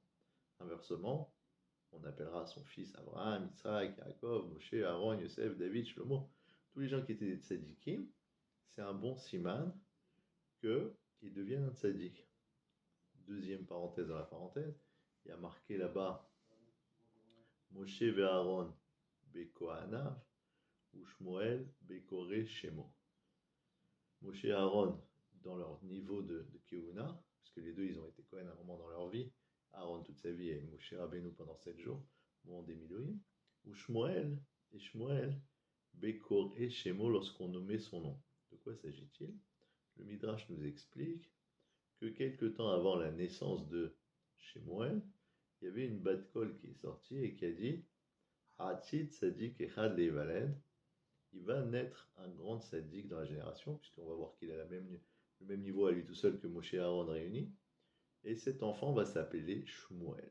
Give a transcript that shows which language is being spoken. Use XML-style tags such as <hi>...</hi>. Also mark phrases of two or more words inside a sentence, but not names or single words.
<fr>Inversement, on appellera son fils Abraham, Yitzhak, Yaakov, Moshe, Aaron, Yosef, David, Shlomo. Tous les gens qui étaient des tzadikim, c'est un bon siman qu'ils deviennent un tzadik. Deuxième parenthèse dans la parenthèse, il y a marqué là-bas</fr> <he>משה ואהרן בכהניו ו שמואל בקראי שמו.</he> <fr>Moshe et Aaron dans leur niveau de Kehuna, parce que les deux ils ont été Kohen à un moment dans leur vie, Aaron toute sa vie et Moshe Rabbeinu pendant 7 jours, au moment des Miloïm, ou</fr> <he>שמואל בקראי שמו</he> <fr>lorsqu'on nommait son nom. De quoi s'agit-il? Le Midrash nous explique que quelque temps avant la naissance de Shemuel, il y avait une</fr> <he>בת קול</he> <fr>qui est sortie et qui a dit</fr> <he>הצית צדיק אחד להיוולד,</he> <fr>il va naître un grand tzaddik dans la génération, puisqu'on va voir qu'il a le même niveau à lui tout seul que Moshe et Aaron réunis, et cet enfant va s'appeler Shmuel.</fr>